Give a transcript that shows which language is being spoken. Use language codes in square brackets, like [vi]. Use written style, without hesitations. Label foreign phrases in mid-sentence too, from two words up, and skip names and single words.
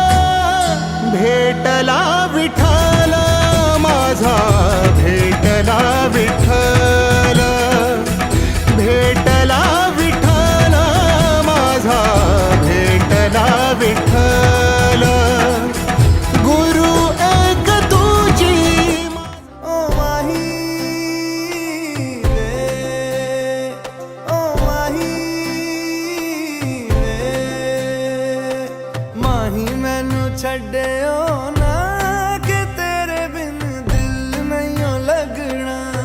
[mr] भेटला विठ्ठल माझा भेटला विठ्ठल. भेटला विठ्ठल माझा भेटला विठ्ठल. गुरु एक तुझी [pa] ਓ ਮਾਹੀ ਰੇ ਓ ਮਾਹੀ ਰੇ ਮਾਹੀ ਮੈਨੂੰ ਛੱਡੀਓ ਨਾ ਕਿ ਤੇਰੇ ਬਿਨ ਦਿਲ ਨਹੀਂ ਲਗਣਾ.